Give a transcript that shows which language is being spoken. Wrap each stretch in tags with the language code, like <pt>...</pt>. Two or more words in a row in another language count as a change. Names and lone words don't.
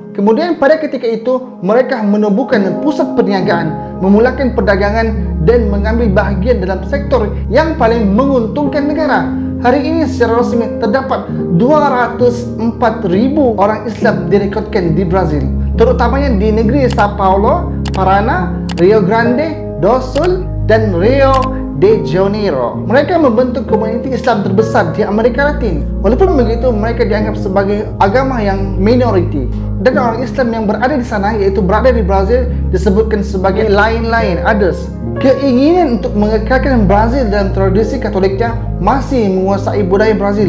<ms>Kemudian pada ketika itu mereka menubuhkan pusat perniagaan, memulakan perdagangan dan mengambil bahagian dalam sektor yang paling menguntungkan negara. Hari ini secara rasmi terdapat 204,000 orang Islam direkodkan di Brazil, terutamanya di negeri Sao Paulo, Paraná, Rio Grande do Sul dan Rio de Janeiro. Mereka membentuk komuniti Islam terbesar di Amerika Latin. Walaupun begitu, mereka dianggap sebagai agama yang minoriti. Dan orang Islam yang berada di sana, iaitu berada di Brazil, disebutkan sebagai lain-lain, others. Keinginan untuk mengekalkan Brazil dalam tradisi Katoliknya masih menguasai budaya Brazil.</ms>